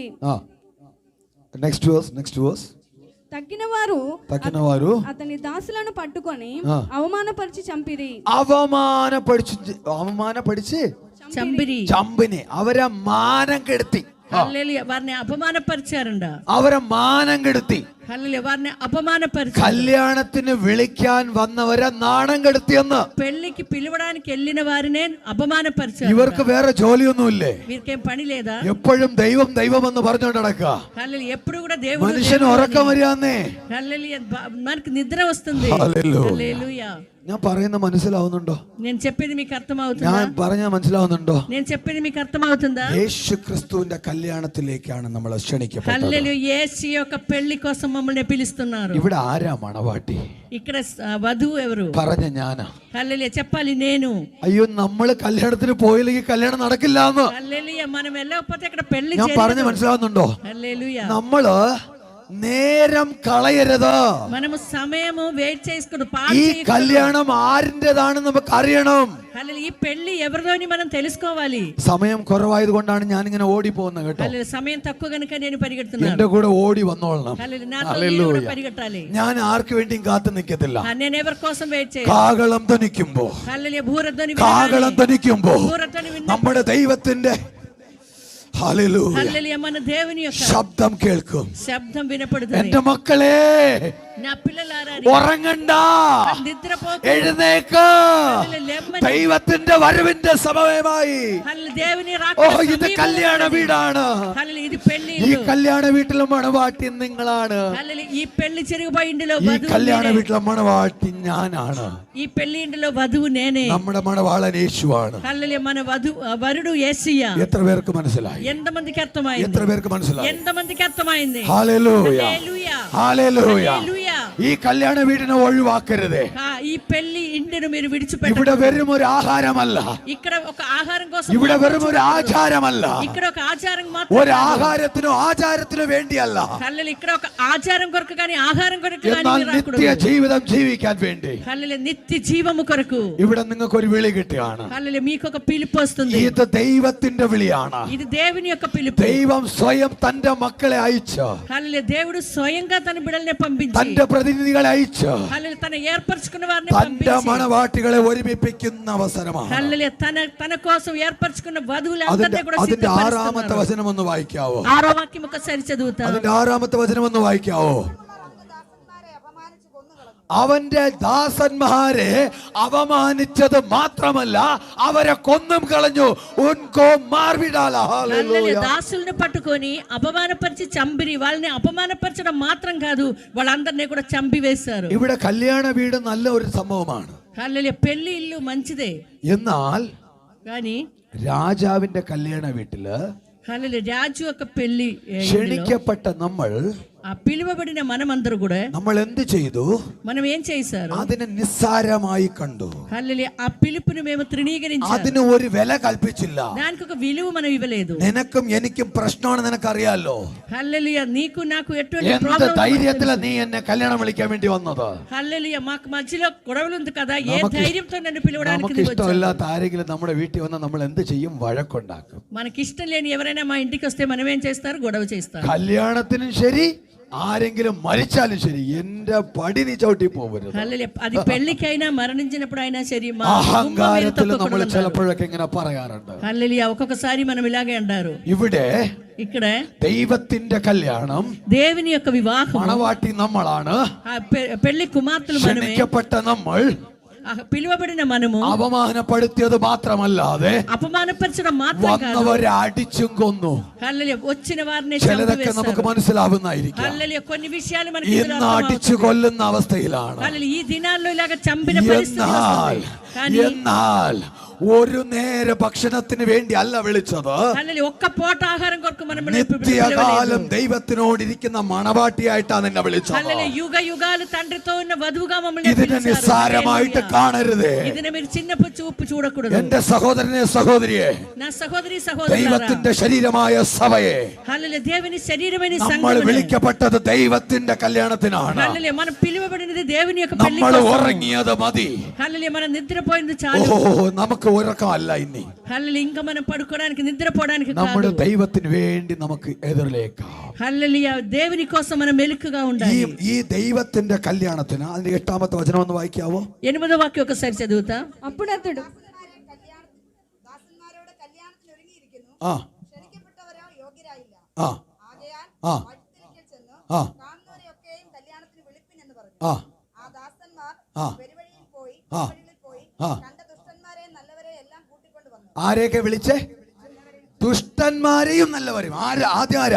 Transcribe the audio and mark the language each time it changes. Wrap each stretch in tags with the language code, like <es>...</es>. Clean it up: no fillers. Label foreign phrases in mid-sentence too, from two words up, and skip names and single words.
<en>next verse.</en> <te>తక్కిన వారు అతని దాసులను పట్టుకొని అవమానపరిచి చంపిరి. అవమానపరిచి చంపిని.</te> <ml>അവരെ മാനം കെടുത്തി.</ml> <te>హల్లెలూయా, వారిని అపమానపరిచారంట.</te> <ml>അവരെ മാനം കെടുത്തി.</ml> <te>హల్లెలూయా, వారిని అపమానపరిచారు.</te> <ml>കല്യാണത്തിന് വിളിക്കാൻ വന്നവരെ നാണം കെടുത്തിയെന്ന്.</ml> <te>పెళ్లికి పిలవడానికి వెళ్ళిన వారినే అపమానపరిచారు.</te> <ml>ഇവർക്ക് വേറെ ജോലിയൊന്നുമില്ലേ?</ml> <te>వీరికేం పని లేదా?</te> <ml>എപ്പോഴും ദൈവം ദൈവം എന്ന് പറഞ്ഞുകൊണ്ട് നടക്കുക.</ml> <te>హల్లెలూయా, ఎప్పుడు కూడా దేవుడు.</te> <ml>മനുഷ്യന് ഉറക്കം വരികയെന്നേ.</ml> <te>హల్లెలూయా, మనకి నిద్ర వస్తుంది. హల్లెలూయా.</te> <ml>ഞാൻ പറയുന്ന മനസ്സിലാവുന്നുണ്ടോ?</ml> <te>నేను చెప్పేది మీకు అర్థమవుతుందా?</te> <ml>ഞാൻ പറഞ്ഞ മനസ്സിലാവുന്നുണ്ടോ?</ml> <te>నేను చెప్పేది మీకు అర్థమవుతుందా?</te> <ml>യേശു ക്രിസ്തുവിന്റെ കല്യാണത്തിലേക്കാണ് നമ്മൾ ക്ഷണിക്കപ്പെട്ടത്.</ml> <te>హల్లెలూయా, యేసు యొక్క పెళ్లి కోసం మమ్మల్ని పిలుస్తున్నారు.</te> <ml>ഇവിടെ ఆరా മണവാട്ടി?</ml> <te>ఇక్కడ వధువు ఎవరు?</te> <ml>പറഞ്ഞ ഞാനാ.</ml> <te>హల్లెలూయా, చెప్పాలి నేను.</te> <ml>അയ്യോ, നമ്മള് കല്യാണത്തിന് പോയില്ലെങ്കിൽ കല്യാണം നടക്കില്ല എന്ന്.</ml> <te>హల్లెలూయా, మనం వెళ్ళకపోతే ఇక్కడ పెళ్లి</te> <ml>ഞാൻ പറഞ്ഞ മനസ്സിലാവുന്നുണ്ടോ?</ml> <te>హల్లెలూయా,</te> <ml>നമ്മള് നേരം കളയരുത്.</ml> <te>మనము సమయము వెయిట్ చేసుకుని</te> <ml>ഈ കല്യാണം ആരിൻ്റെതാണെന്ന് നമുക്ക് അറിയണം.</ml> <te>ఈ పెళ్లి ఎవరిదోని మనం తెలుసుకోవాలి.</te> <ml>സമയം കുറവായത് കൊണ്ടാണ് ഞാൻ ഇങ്ങനെ ഓടി പോകുന്നത് കേട്ടോ.</ml> <te>సమయం తక్కువ గనుక నేను పరిగెడుతున్నాను.</te> <ml>എന്റെ കൂടെ ഓടി വന്നോളണം.</ml> <te>పరిగెట్టాలి.</te> <ml>ഞാൻ ആർക്ക് വേണ്ടിയും കാത്തു നിൽക്കത്തില്ല.</ml> <te>నేను ఎవరి కోసం వెయిట్ చేయను.</te> <ml>കാഹളം ധ്വനിക്കുമ്പോ നമ്മുടെ ദൈവത്തിന്റെ</ml> <te>హల్లెలూయా, మన దేవుని యొక్క</te> <ml>ശബ്ദം കേൾക്കും.</ml> <te>శబ్దం వినపడుతుంది.</te> <ml>എന്റെ മക്കളെ,</ml> <te>నా పిల్లలారా,</te> <ml>ഉറങ്ങണ്ട,</ml> <te>నిద్రపోకు,</te> <ml>എഴുന്നേക്ക്. ദൈവത്തിന്റെ വരവിന്റെ സമയമായി.</ml> <te>దేవుని</te> <ml>ഇത് കല്യാണ വീടാണ്.</ml> <te>ఇది పెళ్లి.</te> <ml>ഈ കല്യാണ വീട്ടിലെ മണവാട്ടി നിങ്ങളാണ്.</ml> <te>ఈ పెళ్లి చెరుగుపోయి ఇంటిలో</te> <ml>ഈ കല്യാണ വീട്ടിലെ മണവാട്ടി ഞാനാണ്.</ml> <te>ఈ పెళ్లి ఇంటిలో వధువు నేనే.</te> <ml>നമ്മുടെ മണവാളൻ യേശുവാണ്.</ml> <te>హల్లెలూయా, మన వరుడు యేసయ్య.</te> <ml>എത്ര പേർക്ക് മനസ്സിലായി?</ml> <te>ఎంతమందికి అర్థమైంది?</te> <ml>എത്ര പേർക്ക് മനസ്സിലായി?</ml> <te>ఎంతమందికి అర్థమైంది?</te> <ml>ഹല്ലേലൂയ, ഹല്ലേലൂയ.</ml> <te>హల్లెలూయా.</te> <ml>ഈ കല്യാണ വീടിനെ ഒഴിവാക്കരുത്.</ml> <te>ఈ పెళ్లి ఇంటిని మీరు విడిచిపెట్టండి.</te> <ml>ഇവിടെ വെറും ഒരു ആഹാരമല്ല.</ml> <te>ఇక్కడ ఒక ఆహారం కోసం.</te> <ml>ഇവിടെ വെറും ഒരു ആചാരമല്ല.</ml> <te>ఇక్కడ ఒక ఆచారం మాత్రం.</te> <ml>ഒരു ആഹാരത്തിനോ ആചാരത്തിനോ വേണ്ടിയല്ല.</ml> <te>హల్లెలూయా, ఇక్కడ ఒక ఆచారం కొరకు కానీ ఆహారం కొరకు కానీ</te> <ml>എന്നാൽ നിത്യ ജീവിതം ജീവിക്കാൻ വേണ്ടി.</ml> <te>హల్లెలూయా, నిత్య జీవము కొరకు.</te> <ml>ഇവിടെ നിങ്ങൾക്ക് ഒരു വിളി കിട്ടുകയാണ്.</ml> <te>హల్లెలూయా, మీకు ఒక పిలుపు వస్తుంది.</te> <ml>ഇത് ദൈവത്തിന്റെ വിളിയാണ്.</ml> <te>ఇది దేవుని యొక్క పిలుపు.</te> <ml>ദൈവം സ്വയം തന്റെ മക്കളെ അയച്ചു.</ml> <te>హల్లెలూయా, దేవుడు స్వయంగా తన బిడ్డల్ని పంపించి,</te> <ml>തന്റെ പ്രതിനിധികളെ അയച്ചു,</ml> <te>హల్లెలూయా, తన ఏర్పరచుకున్న వారిని</te> <ml>തന്റെ</ml> <te>పంపించి,</te> <ml>മണവാട്ടികളെ ഒരുമിപ്പിക്കുന്ന അവസരമാണ്.</ml> <te>హల్లెలూయా, తన కోసం ఏర్పరచుకున్న వధువులందరినీ కూడా</te> <ml>അതിന്റെ 6ാമത്തെ</ml> <te>సిద్ధపరుస్తున్నారు.</te> <ml>വചനം ഒന്ന് വായിക്കാവോ?</ml> <te>6వ వాక్యం ఒకసారి చదువుతా.</te> <ml>അതിന്റെ 6ാമത്തെ വചനം ഒന്ന് വായിക്കാവോ? അവന്റെ ദാസന്മാരെ അപമാനിച്ചത് മാത്രമല്ല, അവരെ കൊന്നും കളഞ്ഞു.</ml> <te>దాసుల్ని పట్టుకొని అపమానపరిచి చంపిరి. వాళ్ళని అపమానపరచడం మాత్రం కాదు, వాళ్ళందరినీ కూడా చంపివేశారు.</te> <ml>ഇവിടെ കല്യാണ വീട് നല്ല ഒരു സംഭവമാണ്.</ml> <te>హల్లెలూయా, పెళ్లి ఇల్లు మంచిదే.</te> <ml>എന്നാൽ</ml> <te>కానీ</te> <ml>രാജാവിന്റെ കല്യാണ വീട്ടില്</ml> <te>హల్లెలూయా, రాజు యొక్క పెళ్లి</te> <ml>ക്ഷണിക്കപ്പെട്ട നമ്മൾ</ml> <te>ఆ పిలువబడిన మనమందరూ కూడా</te> <ml>നമ്മൾ എന്ത് ചെയ്തു?</ml> <te>మనం ఏం చేశారు?</te> <ml>അതിനെ നിസ്സാരമായി കണ്ടു.</ml> <te>హల్లెలూయా. ఆ పిలుపుని మేము తృణీకరించాము.</te> <ml>അതിന് ഒരു വില കൽപ്പിച്ചില്ല.</ml> <te>దానికి ఒక విలువ మనం ఇవ్వలేదు.</te> <ml>നിനക്കും എനിക്കും പ്രശ്നമാണ്, നിനക്കറിയാലോ.</ml> <te>హల్లెలూయా. నీకు నాకు ఎటువంటి</te> <ml>എന്ത്</ml> <te>ప్రాబ్లం</te> <ml>ധൈര്യത്തിലാ നീ എന്നെ കല്യാണം വിളിക്കാൻ വേണ്ടി വന്നത്?</ml> <te>హల్లెలూయా. మాకు మధ్యలో గొడవలు ఉంది కదా, ఏ ధైర్యంతో నన్ను పిలవడానికి</te> <ml>നമുക്ക് ഇഷ്ടമില്ലാത്ത ആരെങ്കിലും നമ്മുടെ വീട്ടിൽ വന്നാൽ നമ്മൾ എന്ത് ചെയ്യും? വഴക്കുണ്ടാക്കും.</ml> <te>మనకి ఇష్టం లేని ఎవరైనా మా ఇంటికి వస్తే మనం ఏం చేస్తారు? గొడవ చేస్తారు.</te> <ml>കല്യാണത്തിനും ശരി, ആരെങ്കിലും മരിച്ചാലും ശരി, എന്റെ പടി നീ ചവിട്ടി പോകരുത്.</ml> <te>హల్లెలూయా. అది పెళ్లికైనా మరణించినప్పుడు అయినా సరే మా</te> <ml>അഹങ്കാരത്തിൽ നമ്മൾ ചിലപ്പോഴൊക്കെ ഇങ്ങനെ പറയാറുണ്ട്.</ml> <te>హల్లెలూయా. ఒక్కొక్కసారి మనం ఇలాగే అంటారు.</te> <ml>ഇവിടെ</ml> <te>ఇక్కడ</te> <ml>ദൈവത്തിന്റെ കല്യാണം,</ml> <te>దేవుని యొక్క వివాహం,</te> <ml>മണവാട്ടി നമ്മളാണ്,</ml> <te>పెళ్లి కుమార్తెలు మనమే,</te> <ml>ക്ഷണിക്കപ്പെട്ട നമ്മൾ,</ml> <te>పిలువబడిన మనము,</te> <ml>അവമാനപ്പെടുത്തിയത് മാത്രമല്ലാതെ</ml> <te>అపమానపరచడం మాత్రం కాదు,</te> <ml>വന്നവരെ അടിച്ചും കൊന്നു.</ml> <te>హల్లెలూయా. వచ్చిన వారిని</te> <ml>ചിലതൊക്കെ നമുക്ക് മനസ്സിലാവുന്നതായിരിക്കും.</ml> <te>హల్లెలూయా. కొన్ని విషయాలు మనకి</te> <ml>ഇന്ന് അടിച്ചു കൊല്ലുന്ന അവസ്ഥയിലാണ്.</ml> <te>హల్లెలూయా. ఈ దినాల్లో ఇలాగ చంపిన పరిస్థితి వస్తుంది. కానీ</te> <ml>എന്നാൽ ഒരു നേര ഭക്ഷണത്തിന് വേണ്ടി അല്ല വിളിച്ചത്.</ml> <te>హల్లెలూయా. ఒక్క పూట ఆహారం కొరకు మనం</te> <ml>നിത്യകാലം ദൈവത്തിനോടിരിക്കുന്ന മണവാട്ടിയായിട്ടാണ് നിന്നെ വിളിച്ചത്.</ml> <te>హల్లెలూయా. యుగ యుగాలు తండ్రితో ఉన్న వధువుగా మమ్మల్ని</te> <ml>ഇതിനെ</ml> <te>పిలిచారు.</te> <ml>നിസ്സാരമായിട്ട് കാണരുത്.</ml> <te>ഇതിനെ మీరు చిన్నపు చూపు చూడకూడదు.</te> <ml>എന്റെ സഹോദരനെ, സഹോദരിയെ,</ml> <te>నా సహోదరి సహోదరులారా,</te> <ml>ദൈവത്തിന്റെ ശരീരമായ സഭയെ</ml> <te>హల్లెలూయా. దేవుని శరీరమైన</te> <ml>നമ്മൾ</ml> <te>సంఘమును,</te> <ml>విളിക്കപ്പെട്ടത് ദൈവത്തിന്റെ കല്യാണത്തിനാണ്.</ml> <te>హల్లెలూయా. మనం పిలువబడినది దేవుని యొక్క పెళ్లి</te> <ml>നമ്മൾ</ml> <te>కోసం.</te> <ml>ഉറങ്ങിയത് മതി.</ml> <te>హల్లెలూయా. మనం నిద్రపోయింది చాలు.</te> <ml>നമുക്ക് ഉറക്കമല്ല ഇനി.</ml> <te>హల్లెలూయా. ఇంకా మనం పడుకోవడానికి నిద్రపోవడానికి</te> <ml>നമ്മുടെ</ml> <te>కాదు.</te> <ml>ദൈവത്തിന് വേണ്ടി നമുക്ക് എതിരിലേക്കാം.</ml> <te>హల్లెలూయా. దేవుని కోసం మనం మెలకుగా ఉండాలి.</te> <ml>ഈ ദൈവത്തിന്റെ കല്യാണത്തിന് അതിന്റെ 8ാമത്തെ വചനം ഒന്ന് വായിക്കാവോ?</ml> <te>8వ వాక్యం ఒకసారి చదువుతా. అప్పుడు అతడు ആ ആ ആ ആ ആ ആ.</te> <ml>ആരെയൊക്കെ വിളിച്ചേ? ദുഷ്ടന്മാരെയും നല്ലവരെയും. ആദ്യം ആരാ?</ml>